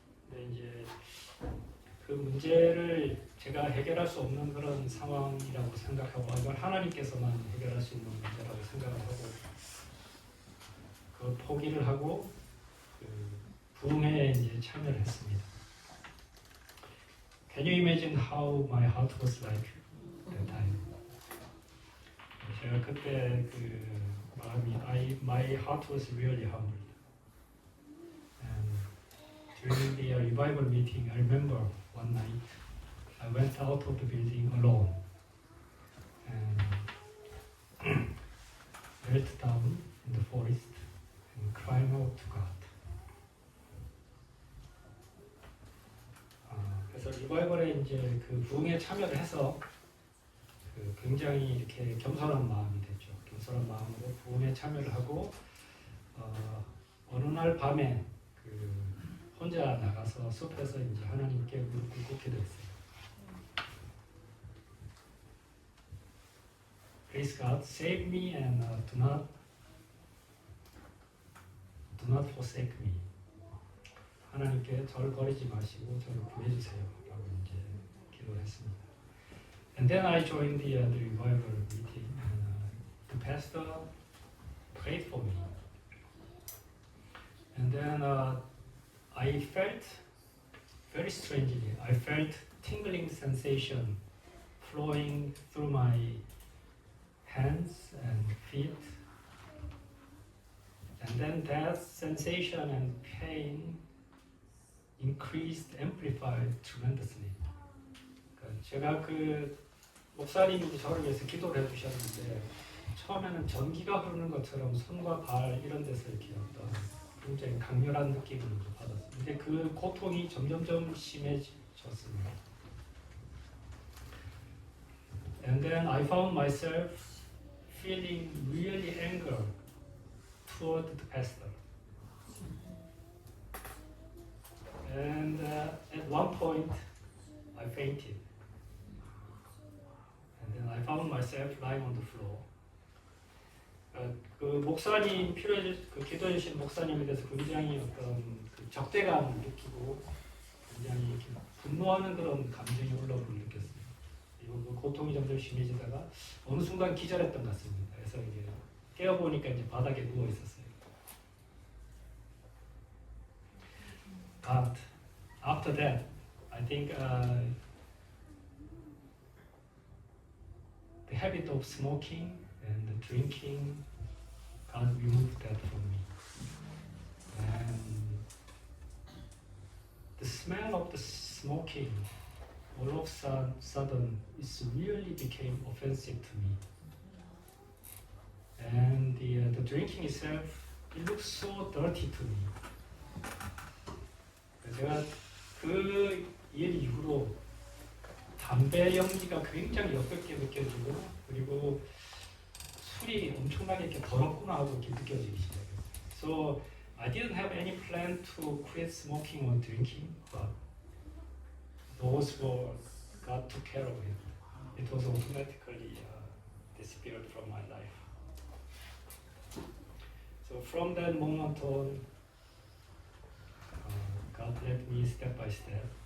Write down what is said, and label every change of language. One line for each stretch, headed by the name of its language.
Korean: 근데 이제 그 문제를 제가 해결할 수 없는 그런 상황이라고 생각하고 이건 하나님께서만 해결할 수 있는 문제라고 생각을 하고 그 포기를 하고 그 부흥회에 이제 참여를 했습니다.
English: Can you imagine how my heart was like that time?
Korean: 제가 그때 그 마음이
English: my heart was really humbled. And during the revival meeting, I remember one night I I went out of the building alone and knelt down in the forest and cried out to God.
Korean: 그래서 리바이벌에 이제 그 부흥에 참여를 해서 그 굉장히 이렇게 겸손한 마음이 됐죠. 겸손한 마음으로 부흥에 참여를 하고 어느 날 밤에 그 혼자 나가서 숲에서 이제 하나님께 무릎 꿇고 기도했어요.
English: Please God, save me and do not forsake me.
Korean: 하나님께 저를 버리지 마시고 저를 구해주세요. 라고 이제 기도를 했습니다.
English: And then I joined the revival meeting and the pastor prayed for me. And then I felt very strangely, I felt tingling sensation flowing through my hands and feet. And then that sensation and pain increased, amplified tremendously.
Korean: 제가 그 목사님이 저를 위해서 기도를 해주셨는데 처음에는 전기가 흐르는 것처럼 손과 발 이런 데서 이렇게 어떤 굉장히 강렬한 느낌을 받았어요. 근데 그 고통이 점점점 심해졌습니다.
English: And then I found myself feeling really anger toward the pastor. And at one point, I fainted. And then I found myself lying on the floor.
Korean: 그 목사님 그 기도해 주신 목사님에 대해서 굉장히 어떤 그 적대감을 느끼고 굉장히 이렇게 분노하는 그런 감정이 올라오는 느꼈어요. 그리고 그 고통이 점점 심해지다가 어느 순간 기절했던 것 같습니다. 그래서 이제 깨어 보니까 이제 바닥에 누워 있었어요.
English: But after that, I think the habit of smoking and drinking, God removed that from me. And the smell of the smoking, all of a sudden, it really became offensive to me. And the drinking itself, it looks so dirty to me.
Korean: 제가 그 일 이후로 담배 연기가 굉장히 역겹게 느껴지고 그리고 술이 엄청나게 이렇게 더럽구나 하고 이렇게 느껴지기 시작해요.
English: So I didn't have any plan to quit smoking or drinking, but those were God took care of it. It was automatically disappeared from my life. So from that moment on, God led me step by step.